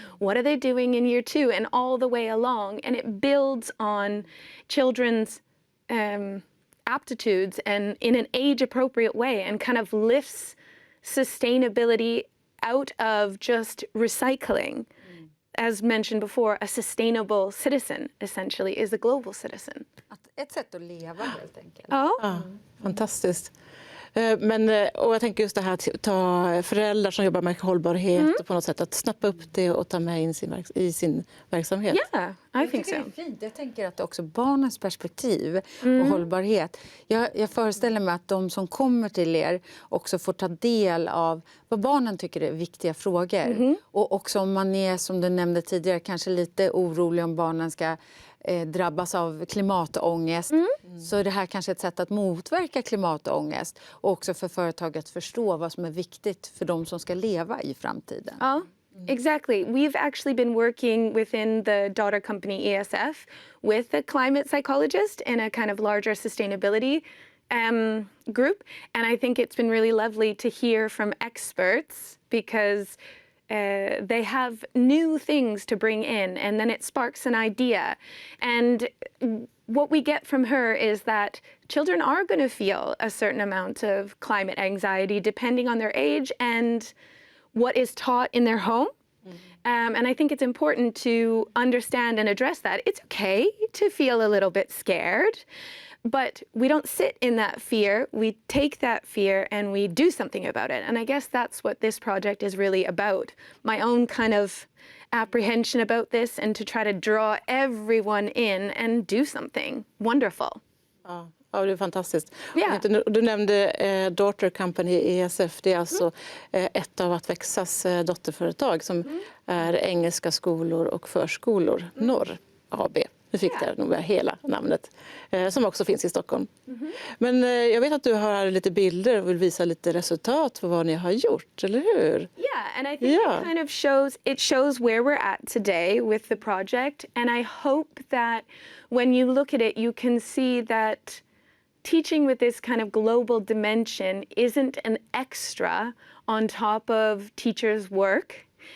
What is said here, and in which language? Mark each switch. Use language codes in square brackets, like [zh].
[en] What are they doing in year 2? And all the way along. And it builds on children's aptitudes and in an age-appropriate way, and kind of lifts sustainability out of just recycling. As mentioned before, a sustainable citizen essentially is a global citizen. [sv] Ett sätt att leva helt enkelt. Ja. Fantastiskt. Och jag tänker just det här att ta föräldrar som jobbar med hållbarhet och på något sätt att snappa upp det och ta med in i sin verksamhet. [en] Yeah, I think so. [sv] Det är fint. Jag tänker att också barnens perspektiv och hållbarhet. Jag föreställer mig att de som kommer till er också får ta del av vad barnen tycker är viktiga frågor. Och också om man är, som du nämnde tidigare, kanske lite orolig om barnen ska drabbas av klimatångest, så är det här kanske ett sätt att motverka klimatångest och också för företag att förstå vad som är viktigt för de som ska leva i framtiden. [en] Exactly. We've actually been working within the daughter company ESF with a climate psychologist and a kind of larger sustainability group. And I think it's been really lovely to hear from experts, because they have new things to bring in, and then it sparks an idea. And what we get from her is that children are going to feel a certain amount of climate anxiety depending on their age and what is taught in their home. And I think it's important to understand and address that. It's okay to feel a little bit scared, but we don't sit in that fear. We take that fear and we do something about it. And I guess that's what this project is really about. My own kind of apprehension about this, and to try to draw everyone in and do something wonderful. [sv] Ja, det är fantastiskt. Ja. Du nämnde [en] Daughter Company [sv] ESF. Det är alltså ett av att Växas dotterföretag som är Engelska skolor och förskolor Norr AB. Du fick där nog hela namnet, som också finns i Stockholm. Men jag vet att du har lite bilder och vill visa lite resultat för vad ni har gjort, eller hur? [en] Yeah, and I think it kind of shows where we're at today with the project. And I hope that when you look at it, you can see that teaching with this kind of global dimension isn't an extra on top of teachers' work.